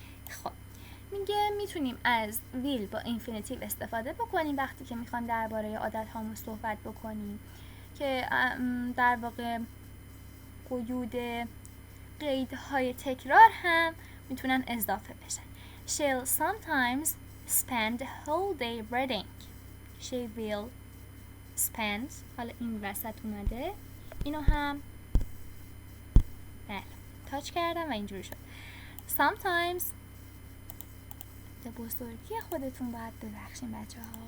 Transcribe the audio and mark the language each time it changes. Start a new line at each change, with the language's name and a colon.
Persian: خب میگه میتونیم از will با infinitive استفاده بکنیم وقتی که میخوایم درباره عادت هامون صحبت بکنیم که در واقع قیود قیدهای تکرار هم میتونن اضافه بشن.
English: She'll sometimes spend the whole day reading. She will spend،
Persian: حالا این وسط اومده، اینو هم بله تاچ کردم و اینجوری شد. Sometimes به بزرگی خودتون باید ببخشین بچه ها.